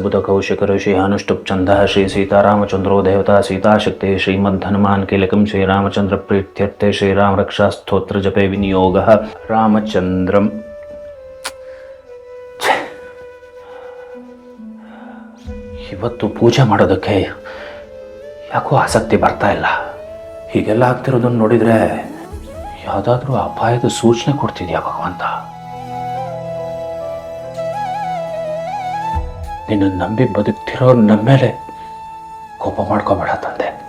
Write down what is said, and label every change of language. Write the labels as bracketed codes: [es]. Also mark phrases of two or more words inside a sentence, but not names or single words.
[sa] बुधकौशिक ऋषि अनुष्टुप छंदः श्री सीतारामचंद्रो देवता सीताशक्ति श्रीमद् हनुमान कीलकं श्रीरामचंद्र प्रीत्यर्थे श्रीराम रक्षा स्तोत्र जपे विनियोगः रामचंद्रम. [kn] ಇವತ್ತು ಪೂಜೆ ಮಾಡೋದಕ್ಕೆ ಯಾಕೋ ಆಸಕ್ತಿ ಬರ್ತಾ ಇಲ್ಲ. ಹೀಗೆಲ್ಲ ಆಗ್ತಿರೋದನ್ನು ನೋಡಿದ್ರೆ ಯಾವುದಾದ್ರೂ ಅಪಾಯದ ಸೂಚನೆ ಕೊಡ್ತಿದ್ಯಾ ಭಗವಂತ? ನಿನ್ನ ನಂಬಿ ಬದುಕ್ತಿರೋರು ನಮ್ಮ ಮೇಲೆ ಕೋಪ ಮಾಡ್ಕೋಬೇಡ ತಂದೆ.